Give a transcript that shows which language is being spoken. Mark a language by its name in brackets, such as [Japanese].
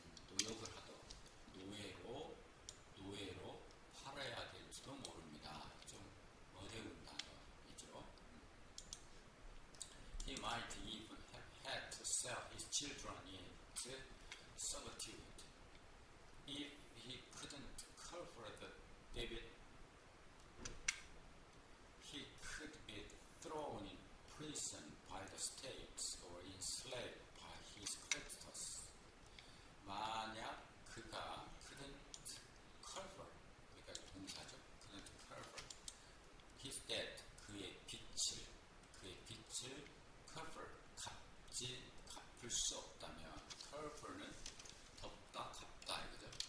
[Korean] 노역을 하도록 노예로 팔아야 될지도 모릅니다. 좀 어려운 단어이죠. [English] He might even have had to sell his children into servitude if he couldn't cover the debt. He could be thrown in prison by the states or enslaved by his creditors. [Korean] 만약 그가 [English] couldn't cover, [Korean] 그러니까 동사죠. [English] couldn't cover his debt, [Korean] 그의 빚을 cover, 갚을 수 없다면, cover는 덮다, 갚다 이거죠.